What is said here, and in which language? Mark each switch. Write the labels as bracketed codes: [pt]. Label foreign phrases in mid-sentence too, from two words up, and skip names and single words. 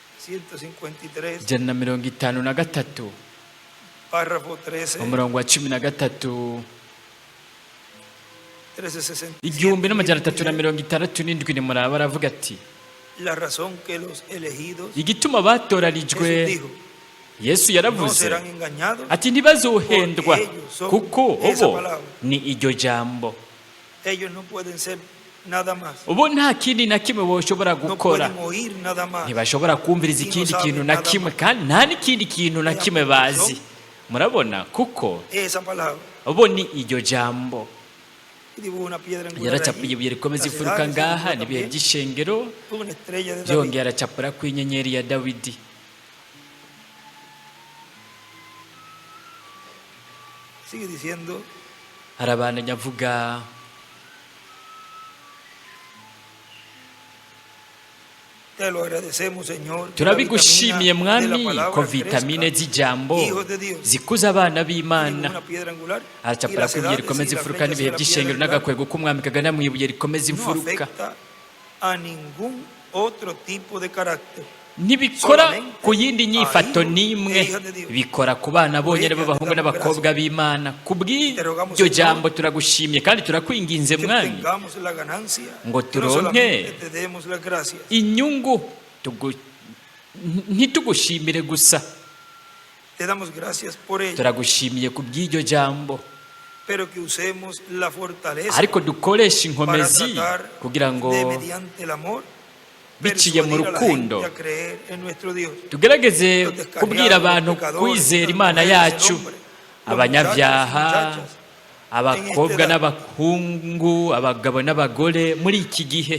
[rn] 353, ijana na mirongo itanu na gatatu [es] párrafo 13, [rn] umurongo wa cumi na gatatu 1367. igihumbi n'amajana atatu na mirongo itandatu n'indwi nimuraba aravuga ati [es] La razón que los elegidos, [rn] igituma batoranijwe [es] Jesús dijo, [rn] yesu [es] no [rn] yaravuze [es] serán engañados, [rn] ati ntibazohendwa kuko [es] esa [rn] ubo [es] palabra. [rn] ni iryo jambo [es] Ellos no pueden ser nada más, [rn] ubu nta kindi na kimwe boshobora [es] no [rn] gukora [es] pueden oír nada más. [rn] ntibashobora kumviriza ikindi kintu na kimwe kandi nta n'ikindi kintu na kimwe bazi murabona kuko [es] Esa palabra. [rn] ubu ni iryo jambo [es] Y dibujó una piedra angular [rn] yaracapuye [es] allí, [rn] ibuye rikomeza [es] las [rn] ifuruka [es] edades, [rn] ngaha [es] y [rn] n'ibihe [es] también [rn] by'ishengero [es] una estrella de David. [rn] byongera aracapura ku inyenyeri ya dawidi [es] Sigue diciendo, [rn] harabandanya avuga [es] te lo agradecemos, Señor, que la [rn] turabigushimiye [es] vitamina de la [rn] mwami [es] palabra [rn] ko vitamine [es] crezca. [rn] z'ijambo [es] Hijos de Dios. [rn] zikuza abana [es] Dibujó [rn] b'imana [es] una piedra angular, y [rn] aracapura [es] las [rn] ku ibuye [es] edades [rn] rikomeza [es] y las [rn] ifuruka [es] flechas de [rn] n'ibihe [es] la [rn] by'ishengero [es] piedra angular [rn] n'agakwego k'umwami kagana mu ibuye rikomeza [es] no [rn] imfuruka [es] afecta a ningún otro tipo de carácter. [rn] ntibikora ku yindi nyifato n'imwe bikora ku bana bonyine b'abahungu n'abakobwa b'imana ku bw'iryo jambo turagushimye kandi turakwinginze [es] Que [rn] mwami [es] tengamos la ganancia, [rn] ngo [es] que no solamente [rn] turonke [es] te demos las gracias, [rn] inyungu ntitugushimire gusa [es] te damos gracias por ello, [rn] turagushimiye ku bw'iryo jambo [es] pero que usemos la fortaleza [rn] ariko dukoreshe [es] para [rn] inkomezi [es] tratar [rn] kugira ngo [es] de, mediante el amor, [rn] biciye mu [es] persuadir a la [rn] rukundo [es] gente a creer en nuestro Dios. [rn] tugerageze kubwira abantu kwizera imana yacu abanyabyaha abakobwa n'abahungu abagabo n'abagore muri iki gihe